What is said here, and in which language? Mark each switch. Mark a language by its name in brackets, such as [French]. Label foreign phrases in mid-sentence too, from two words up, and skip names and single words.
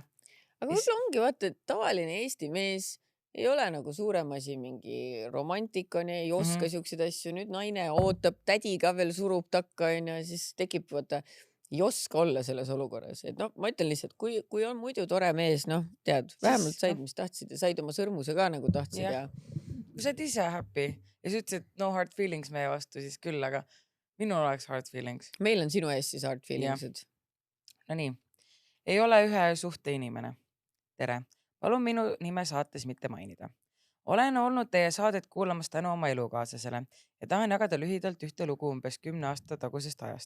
[Estonian] Aga võib-olla ongi vaata, et tavaline Eesti mees ei ole nagu suurem asi, mingi romantik on ja ei oska siukseid asju. Nüüd naine ootab, tädi ka veel surub takka onju ja siis tekib vaata, ei oska olla selles olukorras. Et noh, ma ütlen lihtsalt, kui on muidu tore mees, noh, tead, vähemalt said, mis tahtsid ja said oma sõrmuse ka nagu tahtsid ja. Kui sa oled ise happy ja sa ütlesid [English] no hard feelings [Estonian] meie vastu, siis küll, aga minul oleks [English] hard feelings. [Estonian] Meil on sinu ees siis [English] hard feelings'id. [Estonian] No nii, ei ole ühe suhte inimene. Tere, palun minu nime saates mitte mainida. Olen olnud teie saadet kuulamas tänu oma elukaaslasele ja tahan jagada lühidalt ühte lugu umbes 10 aasta tagusest ajast.